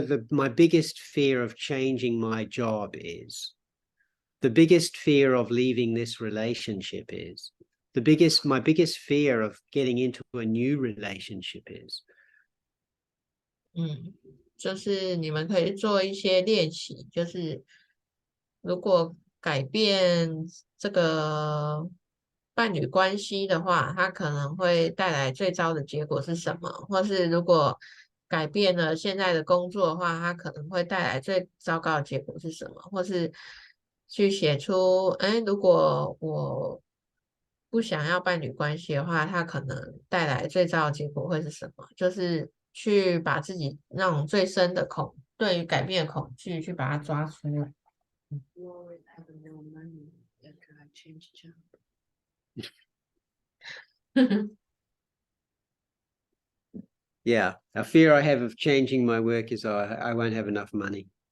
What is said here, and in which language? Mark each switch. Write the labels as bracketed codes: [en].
[en] My biggest fear of changing my job is. The biggest fear of leaving this relationship is. My biggest fear of getting into a new relationship is. [zh] 就是你们可以做一些练习，就是如果改变这个伴侣关系的话，它可能会带来最糟的结果是什么？或是如果改变了现在的工作的话，它可能会带来最糟糕的结果是什么？或是去写出，如果我不想要伴侣关系的话，它可能带来最糟的结果会是什么？就是去把自己那种最深的对于改变的恐惧去把它抓出来。 [en] Worried I have no money after I change job. Yeah, a fear I have of changing my work is I won't have enough money.